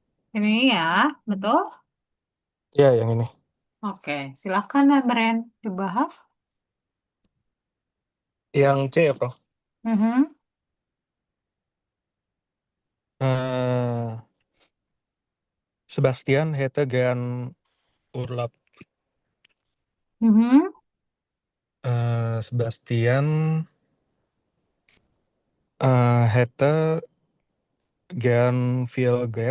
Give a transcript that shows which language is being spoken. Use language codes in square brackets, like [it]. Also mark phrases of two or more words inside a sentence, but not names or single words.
[id] Ini ya, betul? Ya, yang ini. Oke, silakan Bren dibahas. Yang C ya, Bro. Mhm, [de] Eh, Sebastian hätte gern Urlaub. mhm, Sebastian hätte gern viel Geld.